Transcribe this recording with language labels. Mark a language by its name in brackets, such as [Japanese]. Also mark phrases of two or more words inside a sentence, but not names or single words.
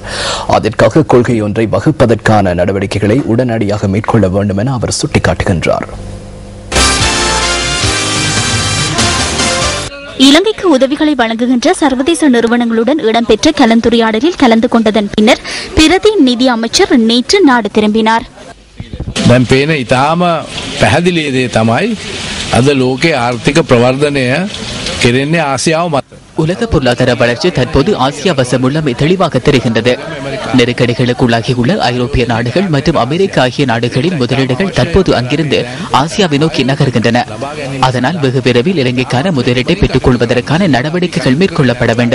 [Tamil] அதற்காக கொள்கை ஒன்றை வகுப்பதற்கான நடவடிக்கைகளை உடனடியாக மேற்கொள்ள வேண்டும் என அவர் சுட்டிக்காட்டுகின்றார். இலங்கைக்கு உதவிகளை வழங்குகின்ற சர்வதேச நிறுவனங்களுடன் இடம்பெற்ற கலந்துரையாடலில் கலந்து கொண்டதன் பின்னர் பிரதி நிதி அமைச்சர் நேற்று நாடு திரும்பினார். [Sinhala] දැන් පේන ඉතාම පැහැදිලි දේ තමයි අද ලෝකයේ ආර්ථික ප්‍රවර්ධනය කෙරෙන්නේ ආසියාව මත. [Tamil] உலக பொருளாதார வளர்ச்சி தற்போது ஆசியா வசம் உள்ளமை தெளிவாக தெரிகின்றது. நெருக்கடிகளுக்குள்ளாகியுள்ள ஐரோப்பிய நாடுகள் மற்றும் அமெரிக்கா ஆகிய நாடுகளின் முதலீடுகள் தற்போது அங்கிருந்து ஆசியாவை நோக்கி நகர்கின்றன. அதனால் வெகு விரைவில் இலங்கைக்கான முதலீட்டை பெற்றுக் கொள்வதற்கான நடவடிக்கைகள் மேற்கொள்ளப்பட வேண்டும்.